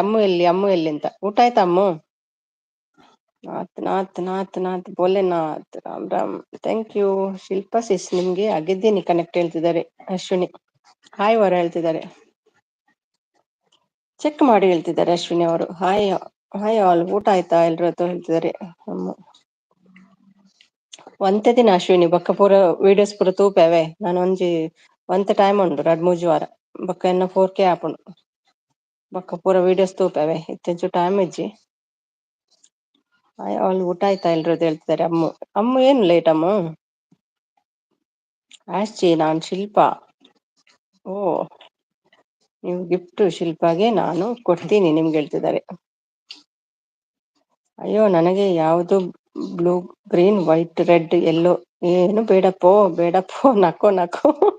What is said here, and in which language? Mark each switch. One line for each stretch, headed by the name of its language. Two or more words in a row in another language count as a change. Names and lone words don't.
Kannada: ಅಮ್ಮು ಎಲ್ಲಿ, ಅಮ್ಮು ಎಲ್ಲಿ ಅಂತ. ಊಟ ಆಯ್ತಾ ಅಮ್ಮು? ನಾತ್ ಭೋಲೆನಾಥ್. ರಾಮ್ ರಾಮ್.
English: thank you
Kannada: ಶಿಲ್ಪಾ ಸಿಸ್, ನಿಮ್ಗೆ ಆಗಿದ್ದೀನಿ ಕನೆಕ್ಟ್ ಹೇಳ್ತಿದ್ದಾರೆ ಅಶ್ವಿನಿ. ಹಾಯ್ ವರ ಹೇಳ್ತಿದ್ದಾರೆ. ಚೆಕ್ ಮಾಡಿ ಹೇಳ್ತಿದ್ದಾರೆ ಅಶ್ವಿನಿ ಅವರು.
English: hi hi all,
Kannada: ಊಟ ಆಯ್ತಾ ಎಲ್ರದ್ದು ಹೇಳ್ತಿದ್ದಾರೆ.
Tulu: ಒಂತೆ ದಿನ ಅಶ್ವಿನಿ ಬೊಕ್ಕ ಪೂರ ವೀಡಿಯೋಸ್ ಪೂರ ತೂಪೆವೆ. ನಾನು ಒಂಜಿ ಒಂತೆ ಟೈಮ್ ಉಂಡು 2-3 ವಾರ ಬೊಕ್ಕ ಎನ್ನ 4K ಆಪುಂಡು. ಬೊಕ್ಕ ಪೂರ ವೀಡಿಯೋಸ್ ತೂಪೆವೆ ಇತ್ತೆಂಚು ಟೈಮ್ ಇಜ್ಜಿ.
English: hi all,
Kannada: ಊಟ ಆಯ್ತಾ ಎಲ್ರದ್ದು ಹೇಳ್ತಿದ್ದಾರೆ ಅಮ್ಮು. ಅಮ್ಮು ಏನು ಲೇಟ್ ಅಮ್ಮು? ಆಶ್ಚಿ, ನಾನ್ ಶಿಲ್ಪಾ. ಓ, ನೀವು ಗಿಫ್ಟ್ ಶಿಲ್ಪಾಗೆ ನಾನು ಕೊಡ್ತೀನಿ ನಿಮ್ಗೆ ಹೇಳ್ತಿದ್ದಾರೆ. ಅಯ್ಯೋ ನನಗೆ ಯಾವ್ದು
English: blue, green, white, red, yellow
Kannada: ಏನು ಬೇಡಪ್ಪೋ ಬೇಡಪ್ಪೋ,
Marathi: नको नको.